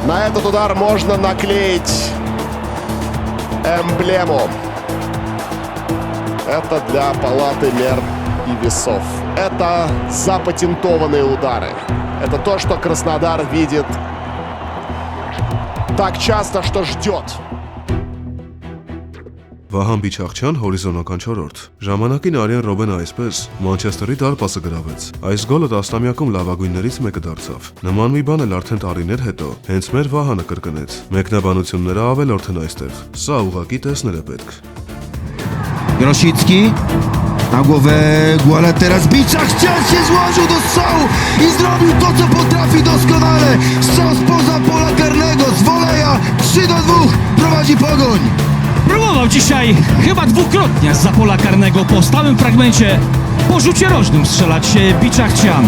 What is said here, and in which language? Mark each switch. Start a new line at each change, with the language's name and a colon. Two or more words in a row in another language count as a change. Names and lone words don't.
Russian: На этот удар можно наклеить эмблему. Это для палаты мер и весов. Это запатентованные удары. Это то, что Краснодар видит так часто, что ждет.
Armenian: Վահան Բիչախչյան հորիզոնական 4-րդ։ Ժամանակին Արիան Ռոբենը այսպես Մանչեսթերի դարպասը գրավեց։ Այս գոլը տասնամյակում լավագույններից մեկը դարձավ։ Նման մի բան էլ արդեն տարիներ հետո հենց մեր Վահանը կրկնեց։ Մեկնաբանությունները ավելորդ են այստեղ։ Սա ուղղակի տեսնել է պետք։
Polish: Grosicki na głowę Guala teraz Biczachcian się złożył do strzału i zrobił to, co potrafi doskonale. Strzał spoza pola karnego z woleja 3-2 prowadzi Pogoń. Próbował dzisiaj chyba dwukrotnie zza pola karnego po stałym fragmencie po rzucie rożnym strzelać Biczachcian.